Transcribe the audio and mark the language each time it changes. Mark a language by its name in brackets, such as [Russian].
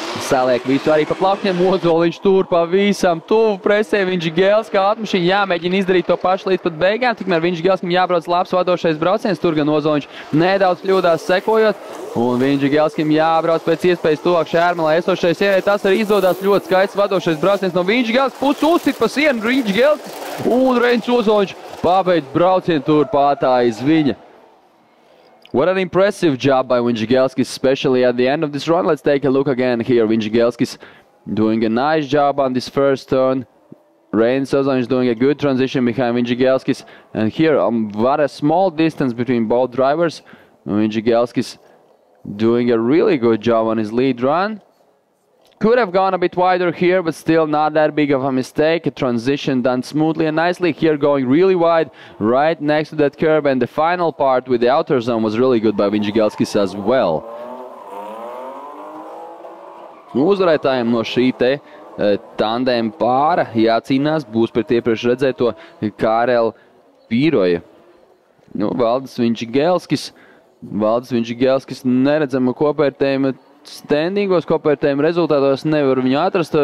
[Latvian] saliek visu arī pa plaukņiem, Ozoliņš tur pavisam tuvu presē Vinģigelska automašīna, jāmēģina izdarīt to pašu līdz pat beigām, tikmēr Vinģigelskim jābrauc labs vadošais brauciens, tur gan Ozoliņš nedaudz kļūdās sekojot, un Vinģigelskim jābrauc pēc iespējas tuvāk šērmalā esošais ieviet, tas arī izdodās ļoti skaists vadošais brauciens no Vinģigelskas puses, uzsit pa sienu Vinģigelskis, un Reinis Ozoliņš pabeidz braucienu tur pātā aiz viņa. [English] What an impressive job by Vinģigelskis, especially at the end of this run. Let's take a look again here. Vinģigelskis doing a nice job on this first turn. Reinis Ozoliņš doing a good transition behind Vinģigelskis. And here, what a small distance between both drivers. Vinģigelskis doing a really good job on his lead run. Could have gone a bit wider here, but still not that big of a mistake. A transition done smoothly and nicely. Here going really wide, right next to that curb. And the final part with the outer zone was really good by Vinģigelskis as well. [Latvian] Uzvarētājiem no šī te tandēma pāra jācīnās būs pret iepriekš redzēto Karel Piroja. Nu, Valdes Vinģigelskis neredzama kopvērtējuma standingos, kopvērtējuma rezultātos nevar viņu atrast.